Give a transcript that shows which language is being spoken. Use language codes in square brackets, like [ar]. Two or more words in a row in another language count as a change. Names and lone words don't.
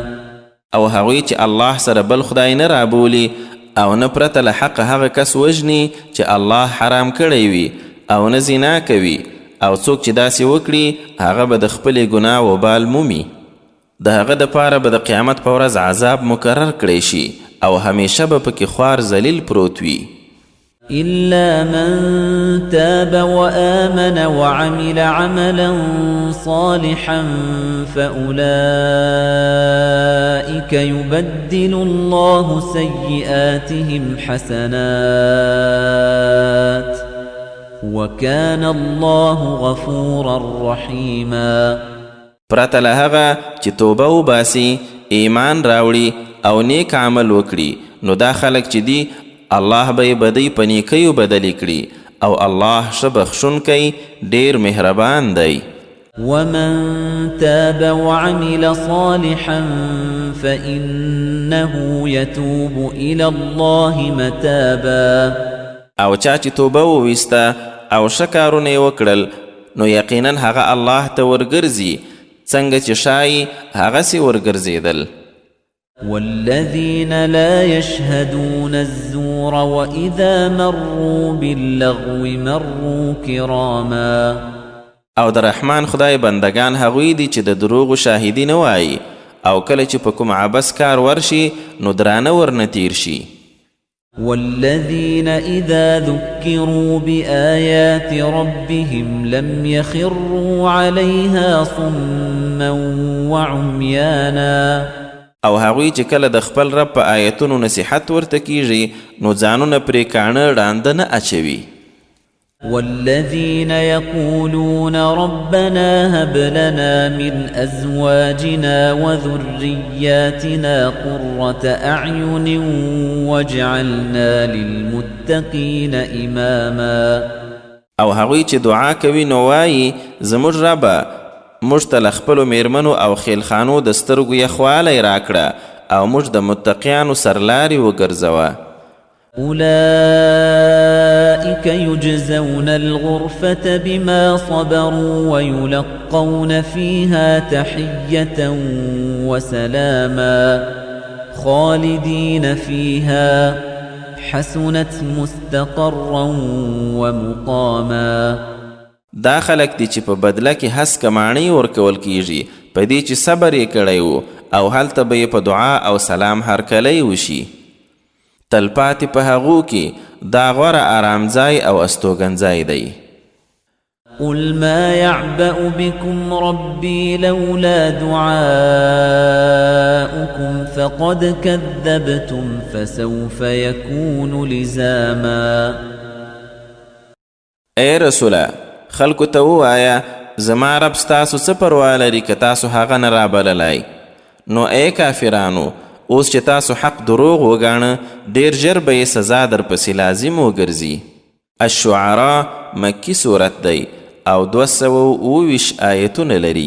[ps] او هغوی چې الله سره بل خدای نه رابولي او نه پرته له حق هغه کس وژني چې الله حرام کړی وي او نه زنا کوي، او څوک چې داسې وکړي هغه به د خپلې ګناه وبال مومي. د هغه دپاره به د قیامت په ورځ عذاب مقرر کړی شي او همیشه به پکې خوار ذلیل پروت وي. [ar] إلا من تاب وآمن وعمل عملا صالحا فأولئك يبدل الله سيئاتهم حسنات وكان الله غفورا رحيما. [ps] پرته له هغه چې توبه وباسي، ایمان راوړي او نیک عمل وکړي، نو دا خلک چې دي الله به بدی په نیکیو بدلی کړي او الله ښه بخښونکی ډیر مهربان دی. [ar] ومن تاب وعمل صالحا فإنه يتوب إلى الله متابا. [ps] او چا چې توبه وویسته او ښه کارونه یې وکړل نو یقینا هغه الله ته ورګرځي څنګه چې شای هغسې ورګرځېدل. [ar] والذين لا يشهدون الزور وإذا مروا باللغو مروا كراما. [ps] او د رحمان خدای بندگان هغوی دي چې د دروغو شاهدي نه وایي او کله چې په کوم عبس کار ورشي نو درانه ورنه تیر شي. [ar] والذين إذا ذكروا بآيات ربهم لم يخروا عليها صما وعميانا. [ps] او هغوی چې کله د خپل رب په آیتونو نصیحت ورته کیږي نو ځانونه پرې کاڼه ړانده نه اچوي. [ar] والذين يقولون ربنا هب لنا من أزواجنا وذرياتنا قرة أعين واجعلنا للمتقين إماما. [ps] او هغوی چې دعا کوي نو وایي زموږ ربه موږ ته له خپلو میرمنو او خیلخانو د سترګو یخوالی راکړه او موږ د متقیانو سرلاري وګرځوه. [ar] أولئك يجزون الغرفة بما صبروا ويلقون فيها تحية وسلاما خالدين فيها حسنت مستقرا ومقاما. [ps] دا خلک دي چې په بدله کې هس کماڼۍ ورکول کیږي په دې چې صبر یې کړی و او هلته به یې په دعا او سلام هرکلی وشي. تلپاتې په هغو کې دا غوره آرامځای او استوګنځای دی. [ar] قل ما يعبأ بكم ربي لولا دعاؤكم فقد كذبتم فسوف يكون لزاما. [ps] اے رسوله خلکو ته ووایه زما رب ستاسو څه پروا لري که تاسو هغه نه رابللی. نو ای کافرانو اوس چې تاسو حق دروغ وګاڼه ډیر ژر به یې سزا درپسې لازم وګرځي. الشعراء مکی صورت دی او 227 آیتونه لري.